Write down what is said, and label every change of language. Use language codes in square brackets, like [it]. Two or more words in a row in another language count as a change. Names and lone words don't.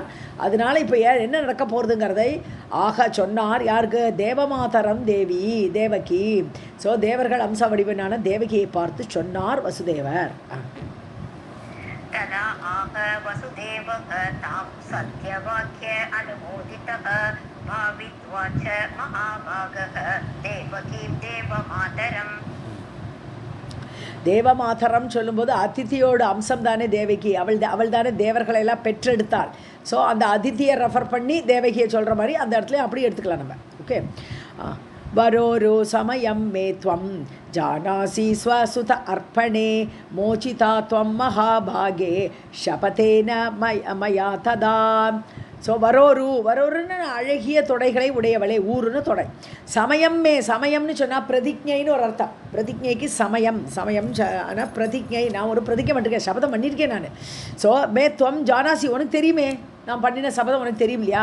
[ta] அதனால இப்போ என்ன நடக்க போகிறதுங்கிறதை ஆக சொன்னார். யாருக்கு? தேவமாதரம் தேவி தேவகி. ஸோ தேவர்கள் அம்ச வடிவனான தேவகியை பார்த்து சொன்னார் வசுதேவர். [sa] तदा आह वसुदेवः तां सत्यवाक्य अनुमोदितः भावित्वा च महाभागः देवकीं देवमातरम्. [ta] தேவமாதரம் சொல்லும்போது அதித்தியோட அம்சம் தானே தேவகி. அவள் தானே தேவர்களெல்லாம் பெற்றெடுத்தாள். ஸோ அந்த அதித்தியை ரெஃபர் பண்ணி தேவகியை சொல்கிற மாதிரி அந்த இடத்துல அப்படி எடுத்துக்கலாம் நம்ம. ஓகே. [sa] वरोरो समयं मे त्वं जानासि स्वसुत अर्पणे मोचिता त्वं महाभागे शपथेन मया तदा. [ta] ஸோ வரோருன்னு அழகிய தொடைகளை உடையவளே, ஊருன்னு தொடை. சமயம்மே, சமயம்னு சொன்னால் பிரதிஜைன்னு ஒரு அர்த்தம். பிரதிஜைக்கு சமயம் ஆனால் பிரதிஜை. நான் ஒரு பிரதிஜை பண்ணிருக்கேன், சபதம் பண்ணியிருக்கேன் நான். ஸோ [sa] मे त्वं जानासि, [ta] உனக்கு தெரியுமே நான் பண்ணின சபதம் உனக்கு தெரியும் இல்லையா.